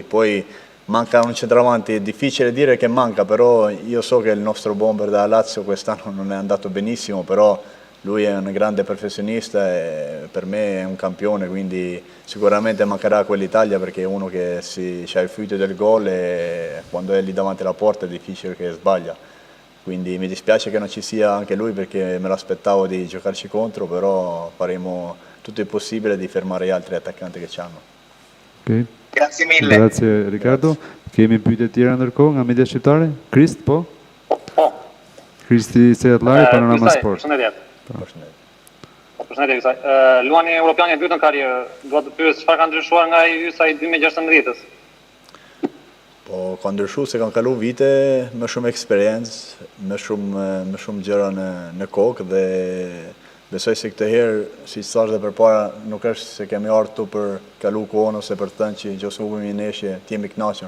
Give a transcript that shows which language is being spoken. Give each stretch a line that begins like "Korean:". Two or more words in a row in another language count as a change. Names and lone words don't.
Italian: Poi manca un centravanti, è difficile dire che manca, però io so che il nostro bomber da Lazio quest'anno non è andato benissimo, però lui è un grande professionista e per me è un campione, quindi sicuramente mancherà quell'Italia perché è uno che ha il fluido del gol e quando è lì davanti alla porta è difficile che sbaglia. Quindi mi dispiace che non ci sia anche lui perché me l'aspettavo di giocarci contro, però faremo tutto il possibile di fermare gli altri attaccanti che c'hanno. Okay. Grazie mille. Grazie Ricardo.
Albanian: Kemi pyetje tjera ndërkohë nga media shqiptare? Krist, po? Po. Kristi Seatlari, Panorama Sport. Përshëndetje. Përshëndetje kësaj. Luani Europian e dytë në karrierë. Dua të pyes çfarë ka ndryshuar nga ai hysa i 2016-s? Po, ka ndryshuar se kanë kalu vite me shumë eksperiencë, me shumë gjëra në kokë dhe besoj se këtë herë, si thash dhe përpara, nuk është se kemi ardhur këtu për kalu kohën ose për të thënë që nëse humbim një ndeshje, ti jemi i kënaqur.